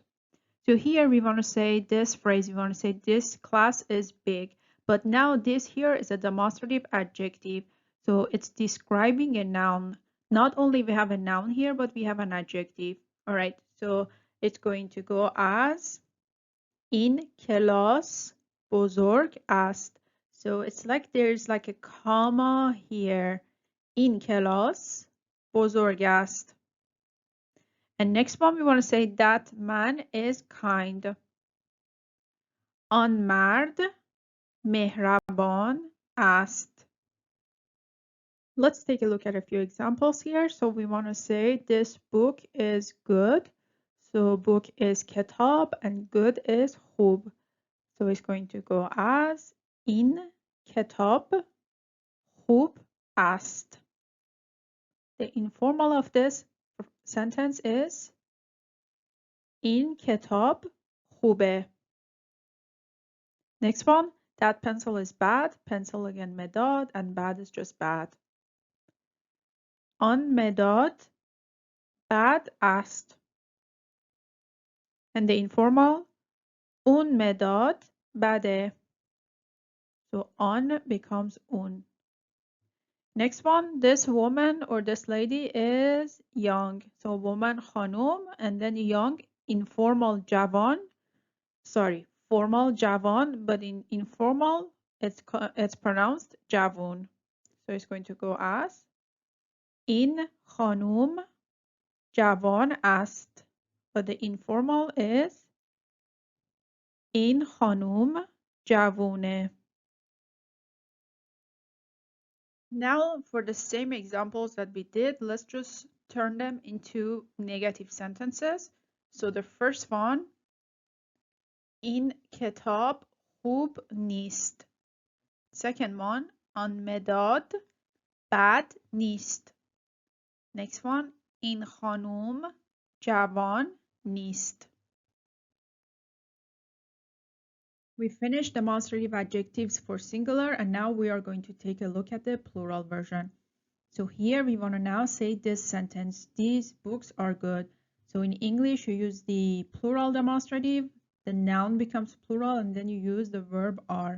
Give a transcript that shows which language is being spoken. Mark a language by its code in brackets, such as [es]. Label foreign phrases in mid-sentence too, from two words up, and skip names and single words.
[en] So here we want to say this phrase, we want to say this class is big. But now this here is a demonstrative adjective. So it's describing a noun. Not only we have a noun here, but we have an adjective. All right, so it's going to go as in [fa] کلاس بزرگ است. [en] So it's like there's like a comma here. [fa] In کلاس بزرگ است. [en] And next one, we want to say that man is kind. [fa] آن مرد مهربان است. [en] Let's take a look at a few examples here. So we want to say this book is good. So book is کتاب and good is خوب. So it's going to go as [fa] این کتاب خوب است. [en] The informal of this sentence is [fa] این کتاب خوبه. [en] Next one, that pencil is bad. Pencil again medad and bad is just bad. [fa] آن مداد بد است. [en] And the informal [fa] اون مداد بده. [en] So on becomes un. Next one, this woman or this lady is young. So woman خانم and then young, informal جوان. Sorry, formal جوان, but in informal it's pronounced جوون. So it's going to go as [fa] این خانم جوان است. [en] But the informal is [fa] این خانم جوونه. [en] Now for the same examples that we did, let's just turn them into negative sentences. So the first one, [fa] این کتاب خوب نیست. [en] Second one, [fa] آن مداد بد نیست. [en] Next one, [fa] این خانم جوان نیست. [en] We finished demonstrative adjectives for singular, and now we are going to take a look at the plural version. So here we want to now say this sentence, these books are good. So in English you use the plural demonstrative, the noun becomes plural, and then you use the verb are.